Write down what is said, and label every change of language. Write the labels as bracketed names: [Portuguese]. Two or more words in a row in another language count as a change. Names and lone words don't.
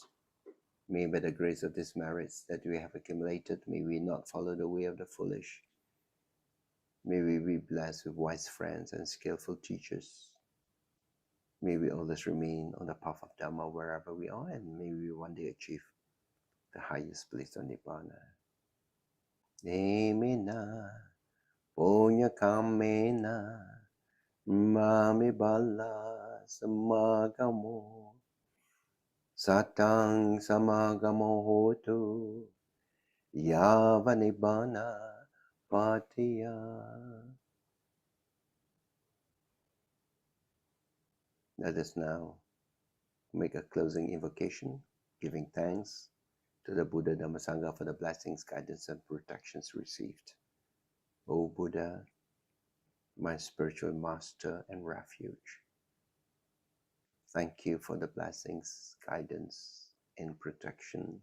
[English] May by the grace of these merits that we have accumulated, may we not follow the way of the foolish. May we be blessed with wise friends and skillful teachers. May we always remain on the path of Dhamma wherever we are, and may we one day achieve the highest place of Nibbana. [Pali] Nemina punya kamena mami bala samagamo satang samagamo hotu yava nibbana patiya. [English] Let us now make a closing invocation, giving thanks to the Buddha Dhamma Sangha for the blessings, guidance, and protections received. O Buddha, my spiritual master and refuge, thank you for the blessings, guidance, and protection.